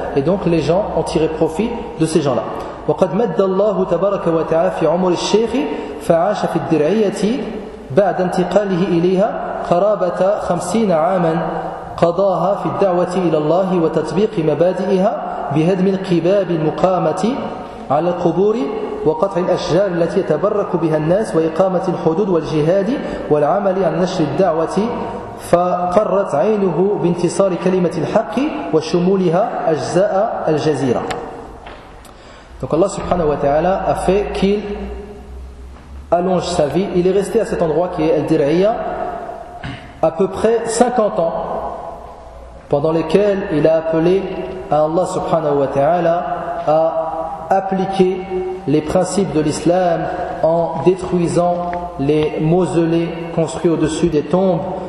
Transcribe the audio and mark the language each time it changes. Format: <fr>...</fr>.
<fr>Et donc les gens ont tiré profit de ces gens-là.</fr> <ar>وَقَدْ مَدَّ اللَّهُ تَبَارَكَ وَتَعَالَى فِي عُمُرِ الشَّيْخِ فَعَاشَ فِي الدِّرْعِيَةِ بَعْدَ انْتِقَالِهِ إِلَيْهَا قَرَابَةَ 50 عَامًا قَضَاهَا فِي الدَّعْوَةِ إِلَى اللَّهِ وَتَطْبِيقِ مَبَادِئِهَا بِهَدْمِ الْقِبَابِ الْمُقَامَةِ على القبور وقطع الأشجار التي يتبرك بها الناس وإقامة الحدود والجهاد والعمل عن نشر الدعوة فقرت عينه بانتصار كلمة الحق وشمولها أجزاء الجزيرة.</ar> <fr>Donc Allah subhanahu wa ta'ala a fait qu'il allonge sa vie. Il est resté à cet endroit qui est Al-Dir'iyya à peu près 50 ans, pendant lesquels il a appelé à Allah subhanahu wa ta'ala à appliquer les principes de l'islam en détruisant les mausolées construits au-dessus des tombes,</fr>